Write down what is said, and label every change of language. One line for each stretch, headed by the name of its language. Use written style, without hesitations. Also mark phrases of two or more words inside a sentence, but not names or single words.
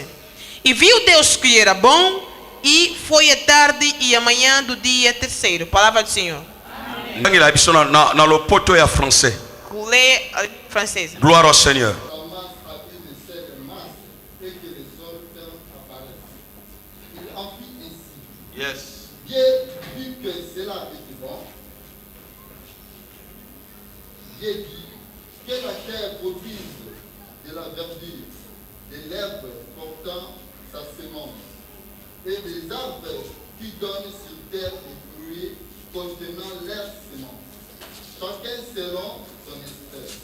Portuguese: E viu Deus que era bom, e foi a tarde e a manhã do dia terceiro. Palavra do Senhor.
Lingala: ngila biso na lopoto ya français
Portuguese: Lê a francesa.
French: gloire au seigneur commence à une certaine masse et que les hommes peuvent apparaître. Il en fit ainsi. yes Dieu vit que cela était bon. Dieu dit que la terre produise de la verdure, de l'herbe portant sa semence, et des arbres qui donnent sur terre des fruits contenant leur semence, chacun selon son espèce.